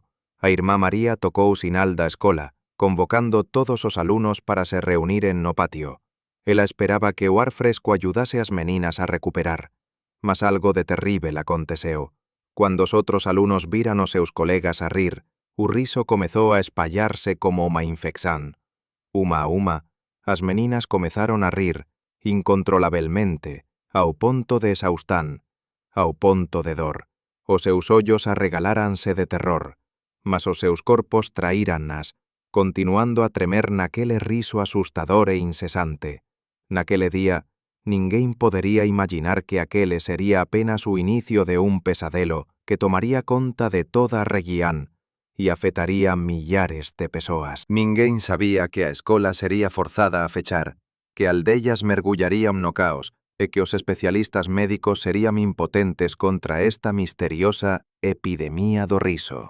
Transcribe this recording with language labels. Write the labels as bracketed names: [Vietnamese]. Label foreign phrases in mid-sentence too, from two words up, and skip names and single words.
[Galician] A irmá María tocou o sinal da escola, convocando todos os alumnos para se reuniren no patio. Ela esperaba que o ar fresco ayudase as meninas a recuperar. Mas algo de terrível aconteceu. Cuando os outros alumnos viran os seus colegas a rir, o riso comezou a espallarse como unha infección. Uma a uma, as meninas comezaron a rir, incontrolabelmente, ao ponto de exaustán, ao ponto de dor. Os seus ollos arregaláranse de terror, mas os seus corpos traírannas, continuando a tremer naquele riso asustador e incesante. Naquele día, ninguén podería imaginar que aquele sería apenas o inicio de un pesadelo que tomaría conta de toda a región e afectaría millares de persoas. Ninguén sabía que a escola sería forzada a fechar, que aldeias mergullarían no caos e que os especialistas médicos serían impotentes contra esta misteriosa epidemia do riso.